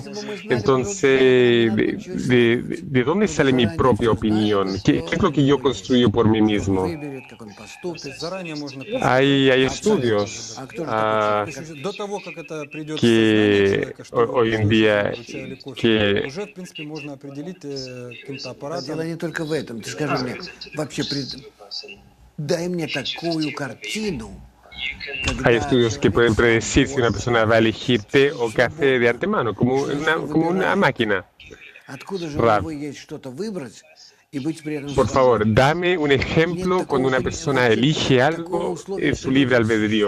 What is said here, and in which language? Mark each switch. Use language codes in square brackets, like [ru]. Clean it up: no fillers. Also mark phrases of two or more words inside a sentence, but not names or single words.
[es] Entonces, ¿de dónde sale mi propia opinión? ¿Qué es lo que yo construyo por mí mismo? Hay estudios que hoy en día que [ru] Ты скажи мне, вообще, дай мне такую картину. [es] Hay estudios que pueden predecir si una persona va a elegir té o café de antemano, como una máquina. Rav, por favor, dame un ejemplo cuando una persona elige algo en su libre albedrío.